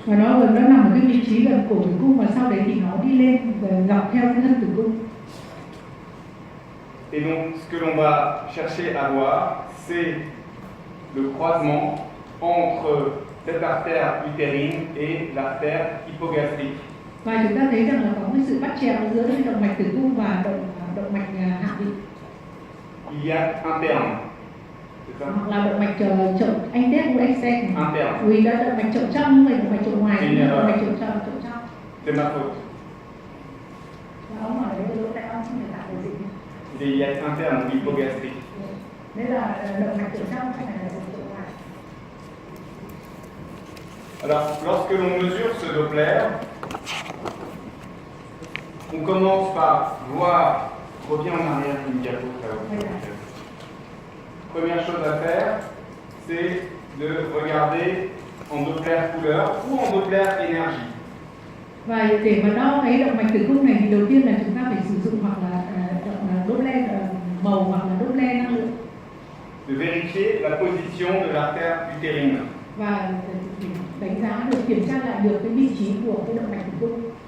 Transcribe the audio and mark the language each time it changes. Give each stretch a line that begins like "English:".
Vietnamese: Và nó nằm ở cái vị trí gần cổ tử cung và sau đấy thì nó đi lên dọc theo cái thân tử cung.
French: Et donc, ce que l'on va chercher à voir, c'est le croisement entre cette artère utérine et l'artère hypogastrique.
Vietnamese: Và chúng ta thấy rằng là có cái sự bắt chéo giữa cái động mạch tử cung và động mạch hạ vị.
French: Iliaque interne, c'est ça?
Vietnamese: Hoặc là động mạch chậu anh đét của externe.
French: Interne.
Vietnamese: Vì đó động mạch chậu trong hay động mạch chậu ngoài, động mạch chậu trong.
French: C'est ma faute.
Vietnamese: Và ông hỏi đấy lỗ tai ông không thể tạo được gì.
French: Il est iliaque interne ou hypogastrique.
Vietnamese: Đây là động mạch chậu trong hay là động mạch chậu ngoài?
French: Alors, lorsque l'on mesure ce Doppler, on commence par voir, reviens en arrière une diapo, ça va. Première chose à faire, c'est de regarder en Doppler couleur ou en Doppler énergie.
Vietnamese: Và để mà đo cái động mạch tử cung này thì đầu tiên là chúng ta phải sử dụng hoặc là Doppler màu hoặc là Doppler năng lượng.
French: De vérifier la position de l'artère utérine.
Vietnamese: Và đánh giá được, kiểm tra lại được cái vị trí của cái động mạch tử cung.